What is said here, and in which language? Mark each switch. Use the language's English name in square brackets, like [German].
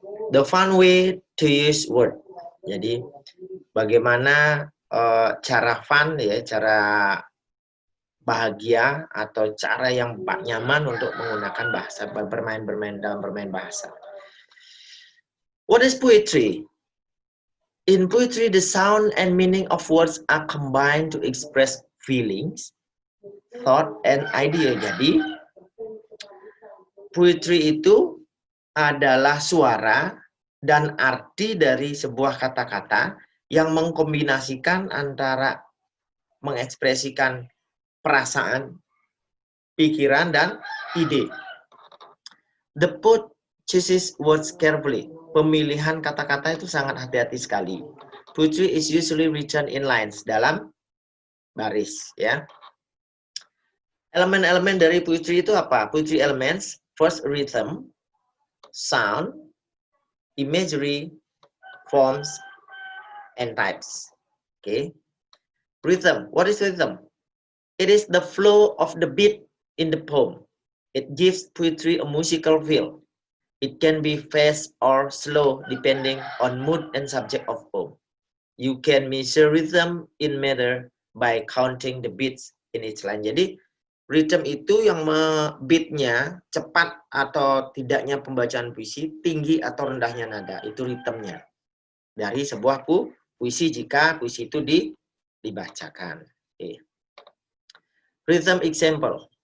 [English] The fun way to use word. [Indonesian] Jadi bagaimana cara fun ya, cara bahagia atau cara yang nyaman untuk menggunakan bahasa, bermain dalam bermain bahasa. [English] What is poetry? In poetry, the sound and meaning of words are combined to express feelings, thought, and idea. [Indonesian] Jadi poetry itu adalah suara dan arti dari sebuah kata-kata yang mengkombinasikan antara mengekspresikan perasaan, pikiran, dan ide. [English] The poet chooses words carefully. [Indonesian] Pemilihan kata-kata itu sangat hati-hati sekali. [English] Poetry is usually written in lines, [Indonesian] dalam baris, [English] ya. [Indonesian] Elemen-elemen dari poetry itu apa? [English] Poetry elements, first rhythm, sound, imagery, forms, and types. Okay. Rhythm. What is rhythm? It is the flow of the beat in the poem. It gives poetry a musical feel. It can be fast or slow depending on mood and subject of poem. You can measure rhythm in meter by counting the beats in each line. [Indonesian] Jadi rhythm itu yang beatnya cepat atau tidaknya pembacaan puisi, tinggi atau rendahnya nada, itu rhythmnya dari sebuah puisi jika puisi itu dibacakan. [English] Okay. Rhythm example.